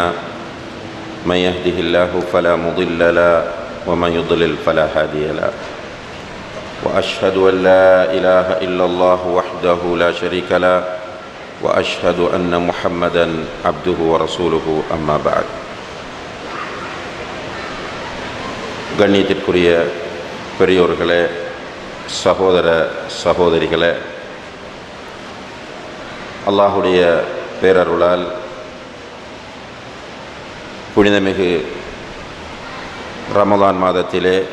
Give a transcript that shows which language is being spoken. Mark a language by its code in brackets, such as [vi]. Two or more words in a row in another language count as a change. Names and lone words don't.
[ar] من يهده الله فلا مضل له ومن يضلل فلا هادي له. وأشهد أن لا إله إلا الله وحده لا شريك له وأشهد أن محمدا عبده ورسوله. أما بعد. [ta] கண்ணியத்திற்குரிய பெரியோர்களே, சகோதர சகோதரிகளே, அல்லாஹுடைய பேரருளால் புனிதமிகு ரமலான் மாதத்திலே